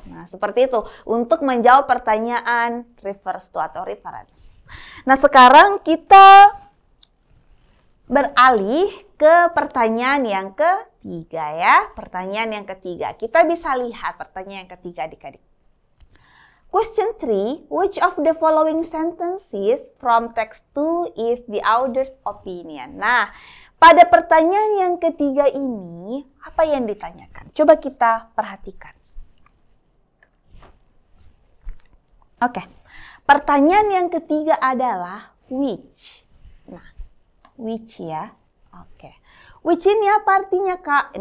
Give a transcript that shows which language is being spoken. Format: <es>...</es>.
<id>Nah, seperti itu untuk menjawab pertanyaan refers to atau reference. Nah, sekarang kita beralih ke pertanyaan yang ketiga ya. Pertanyaan yang ketiga. Kita bisa lihat pertanyaan yang ketiga adik-adik.</id> <en>Question 3, which of the following sentences from text 2 is the author's opinion?</en> <id>Nah, pada pertanyaan yang ketiga ini, apa yang ditanyakan? Coba kita perhatikan. Oke, pertanyaan yang ketiga adalah which. Nah, which ya. Oke. Which ini apa artinya, Kak?</id>